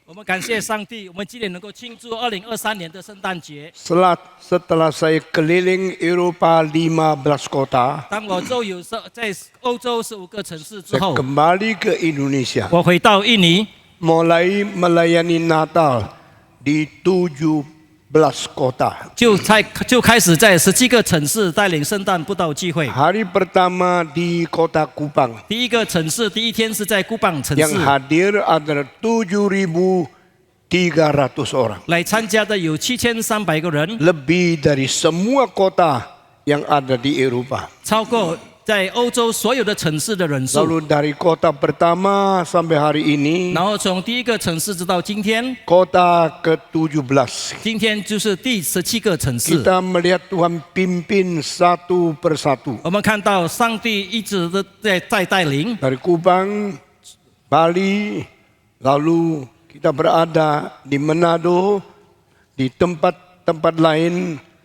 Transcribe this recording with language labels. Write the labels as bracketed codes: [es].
[zh] 我们感谢上帝，我们今年能够庆祝2023年的圣诞节。 [id] Setelah saya keliling Eropa 15 kota, [zh] 当我在欧洲15个城市之 [id] saya [zh] 后， [id] kembali ke Indonesia. [zh] 我回到印尼， [id] Mulai melayani Natal di 17 kota. [zh] 就开始在17个城市带领圣诞布道聚会。 [id] Hari pertama di kota Kupang. [zh] 第一个城市，第一天是在姑蚌城 [id] Yang [zh] 市， [id] hadir adalah 7.300 orang. [zh] 来参加的有7300个人， [id] Lebih dari semua kota yang ada di Eropa. [zh] 超过在欧洲所有的城市的人数。 [id] Lalu dari kota pertama sampai hari ini, [zh] 然后从第一个城市直到今天， [id] kota ke-17. [zh] 今天就是第17个城市。 [id] Kita melihat Tuhan pimpin satu persatu. [zh] 我们看到上帝一直的在带领， [id] Dari Kupang, Bali, lalu kita berada di Manado, di tempat-tempat lain.